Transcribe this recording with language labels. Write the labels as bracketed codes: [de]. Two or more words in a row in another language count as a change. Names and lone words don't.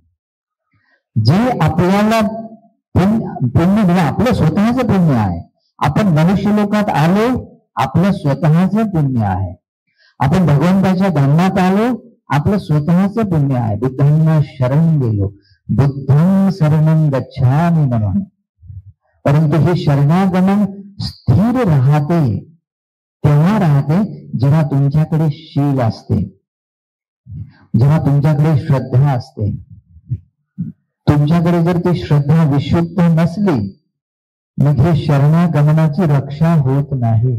[mr] जे आपल्याला पुण्य दिलं आपलं स्वतःचं पुण्य आहे. आपण मनुष्य लोकात आलो, आपलं स्वतःचं पुण्य आहे. आपण भगवंताच्या धर्मात आलो, आपलं स्वतःचं पुण्य आहे. बुद्धांना शरण गेलो, [pi] बुद्धं शरणं गच्छामि [mr] म्हणून. परंतु हे शरणागमन स्थिर राहते तेव्हा राहते जेव्हा तुमच्याकडे शील असते, जेव्हा तुमच्याकडे श्रद्धा असते. तुमच्याकडे जर ती श्रद्धा विशुद्ध नसली, मग हे शरणागमनाची रक्षा होत नाही.